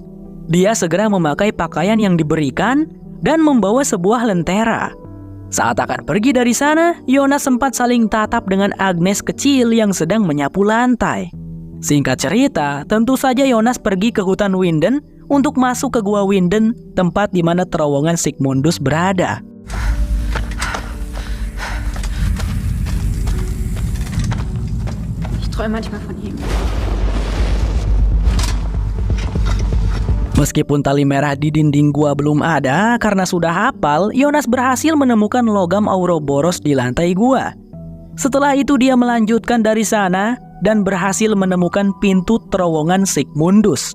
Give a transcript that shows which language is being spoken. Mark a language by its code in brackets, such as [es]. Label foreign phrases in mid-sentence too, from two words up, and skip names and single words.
[id] Dia segera memakai pakaian yang diberikan dan membawa sebuah lentera. Saat akan pergi dari sana, Jonas sempat saling tatap dengan Agnes kecil yang sedang menyapu lantai. Singkat cerita, tentu saja Jonas pergi ke hutan Winden untuk masuk ke gua Winden, tempat di mana terowongan Sigmundus berada. [de] Ich träume manchmal von ihm. [id] Meskipun tali merah di dinding gua belum ada karena sudah hafal, Jonas berhasil menemukan logam Ouroboros di lantai gua. Setelah itu dia melanjutkan dari sana dan berhasil menemukan pintu terowongan Sigmundus.